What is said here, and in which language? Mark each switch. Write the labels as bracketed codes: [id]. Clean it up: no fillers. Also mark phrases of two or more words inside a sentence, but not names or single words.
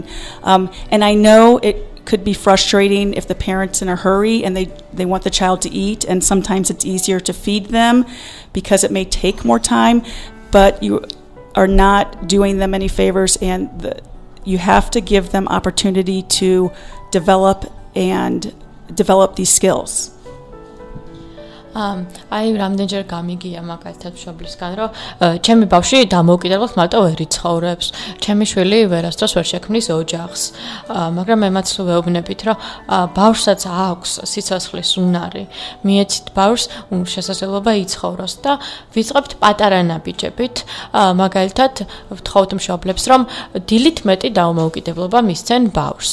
[en] And I know it could be frustrating if the parent's in a hurry and they want the child to eat, and sometimes it's easier to feed them because it may take more time, but you are not doing them any favors, and you have to give them opportunity to develop these skills. [ka] აი რამდენჯერ გამიგია მაგალითად მშობლისგან რომ ჩემი ბავშვი დამოუკიდებლად მარტო ვერ იცხოვრებს, ჩემი შვილი ვერასდროს ვერ შექმნის ოჯახს, მაგრამ ემაც ვეუბნებით რომ ბავშვსაც აქვს სიცოცხლის უნარი, მიეცით ბავშვს შესაძლებლობა იცხოვროს და ვიწყებთ პატარა ნაბიჯებით, მაგალითად ვთხოვთ მშობლებს რომ დილით მეტი დაუმოუკიდებლობა მისცენ ბავშვს.